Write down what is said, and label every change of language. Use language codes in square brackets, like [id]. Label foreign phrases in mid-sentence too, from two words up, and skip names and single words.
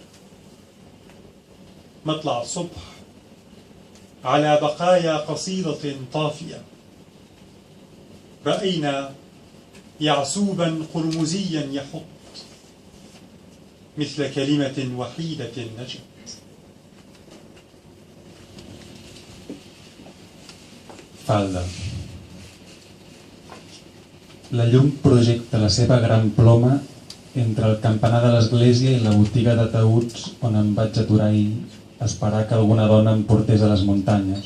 [ar] مطلع الصبح على بقايا قصيدة طافية، رأينا يعسوبا قرمزيا يحط مثل كلمة وحيدة نجت. [ca] Falda. La llum projecta la seva gran ploma entre el campanar de l'església i la botiga de taüts on em vaig aturar ahir a esperar que alguna dona em portés a les muntanyes.